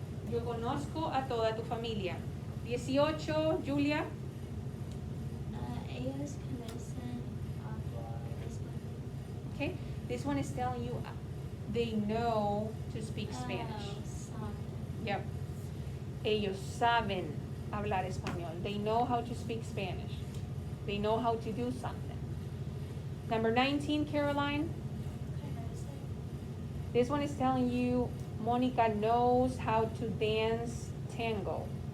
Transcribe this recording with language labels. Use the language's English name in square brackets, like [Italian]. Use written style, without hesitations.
[Spanish] Yo conozco a toda tu familia. 18, Julia. Ellos conocen hablar español. [English] Okay. This one is telling you they know to speak Spanish. [Spanish] Saben. [English] Yep. [Spanish] Ellos saben hablar español. [English] They know how to speak Spanish. They know how to do something. Number 19, Caroline. [Spanish] Conocen. [English] This one is telling you Monica knows how to dance tango.